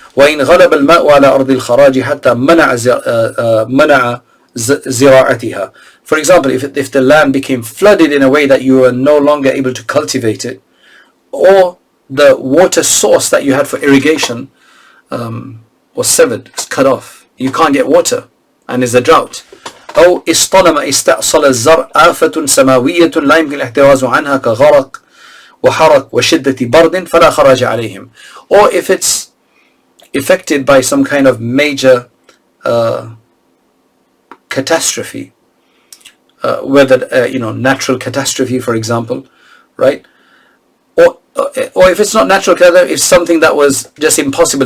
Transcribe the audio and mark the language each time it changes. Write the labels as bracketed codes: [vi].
[ar] وَإِنْ غَلَبَ الْمَاءُ عَلَى أَرْضِ الْخَرَاجِ حَتَّى مَنَعَ زِرَاعَتِهَا. [en] For example, if the land became flooded in a way that you were no longer able to cultivate it, or the water source that you had for irrigation was severed, it's cut off, you can't get water, and there's a drought. [ar] أو اصطلم استأصل الزرع آفة سماوية لا يمكن الاحتراز عنها كغرق وحرق وشدة برد فلا خراج عليهم. [en] Or if it's affected by some kind of major catastrophe, whether natural catastrophe, for example, right? Or if it's not natural catastrophe, it's something that was just impossible.